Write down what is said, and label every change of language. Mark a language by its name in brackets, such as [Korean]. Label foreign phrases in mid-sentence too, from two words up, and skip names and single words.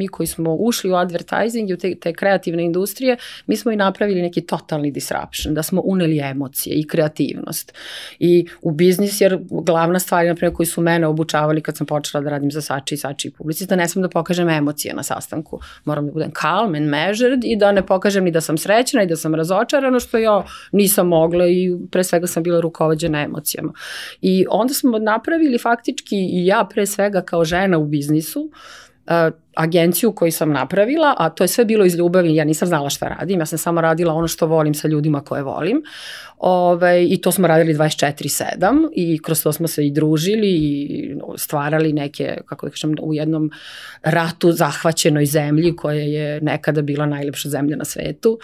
[Serbian] mi koji smo ušli u advertising i u te kreativne industrije, mi smo i napravili neki totalni disruption, da smo uneli emocije i kreativnost i u biznis, jer glavna stvar, naprimjer, koji su mene obučavali kad sam počela da radim za Sači i Publicis, da ne smem da pokažem emocije na sastanku, moram da budem [English] calm and measured [Serbian] i da ne pokažem ni da sam srećna i da sam razočarana, što ja nisam mogla i pre svega sam bila rukovođena emocijama. I onda smo napravili faktički i ja pre svega kao žena u biznisu, agenciju koju sam napravila, a to je sve bilo iz ljubavi, ja nisam znala šta radim, ja sam samo radila ono što volim sa ljudima koje volim i to smo radili 24/7 i kroz to smo se i družili i stvarali neke, kako da kažem, u jednom ratu zahvaćenoj zemlji koja je nekada bila najlepša zemlja na svetu.